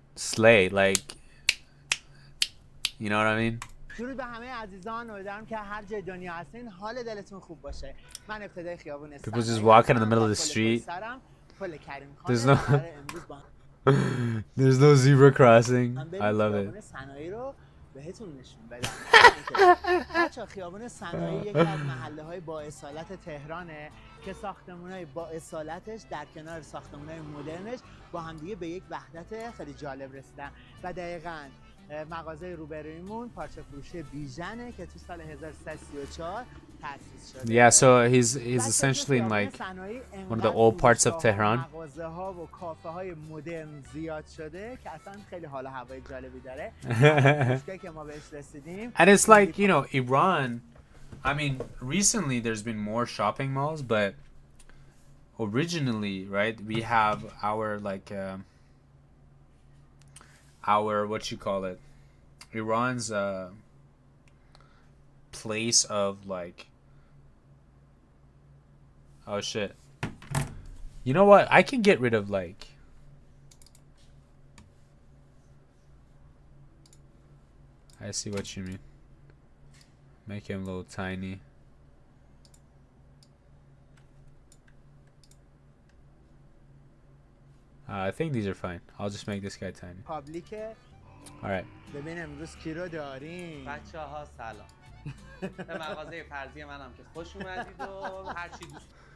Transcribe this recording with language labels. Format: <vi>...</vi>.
<en>Slay, like, you know what I mean?</en> <fa>درود به همه عزیزان، امیدوارم که هر جای دنیا هستین حال دلتون خوب باشه. من ابتدای خیابون</fa> <en>People just walking in the middle of the street. There's no there's no zebra crossing. I love it.</en> <fa>بهتون نشون بدم. بچه‌ها خیابون صنایع یکی از محله‌های با اصالت تهرانه که ساختمان‌های با اصالتش در کنار ساختمان‌های مدرنش با همدیگه به یک وحدت خیلی جالب رسیدن و دقیقاً مغازه روبرویمون پارچه فروشی بیژنه که تو سال 1334 تأسیس شده.</fa> <en>Yeah, so he's essentially in like one of the old parts of Tehran.</en> <fa>مغازه‌ها و کافه‌های مدرن زیاد شده که اصلا خیلی حال و هوای جالبی داره. که ما بهش رسیدیم.</fa> <en>And it's like, you know, Iran, I mean, recently there's been more shopping malls, but originally, right, we have our like our, what you call it, Iran's place of like, oh shit, you know what, I can get rid of like, I see what you mean, make him a little tiny. I think these are fine. I'll just make this guy tiny. Alright.</en> <fa>ببین امروز کی رو داریم؟ بچه‌ها سلام. به مغازه فرضی منم که خوش اومدید و هر چی دوست.</fa>